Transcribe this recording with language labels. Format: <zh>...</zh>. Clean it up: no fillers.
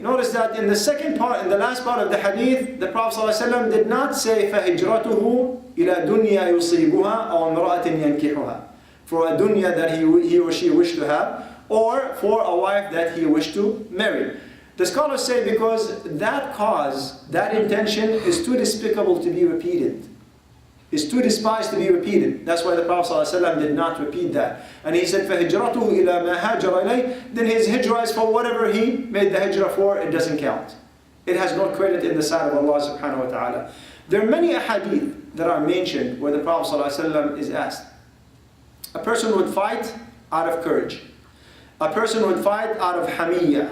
<en>Notice that in the second part, in the last part of the hadith, the Prophet ﷺ did not say</en> <ar>فَهِجْرَتُهُ إِلَى دُنْيَا يُصِيبُهَا أَوْ امْرَأَةٍ يَنْكِحُهَا,</ar> <en>for a dunya that he or she wished to have, or for a wife that he wished to marry. The scholars say because that cause, that intention is too despicable to be repeated. It's too despised to be repeated. That's why the Prophet ﷺ did not repeat that. And he said,</en> <ar>فَهِجْرَتُهُ إِلَى مَا هَاجَرَ إِلَيْهِ.</ar> <en>Then his hijrah is for whatever he made the hijrah for, it doesn't count. It has no credit in the sight of Allah subhanahu wa ta'ala. There are many ahadith that are mentioned where the Prophet ﷺ is asked. A person would fight out of courage. A person would fight out of hamiyya.</en>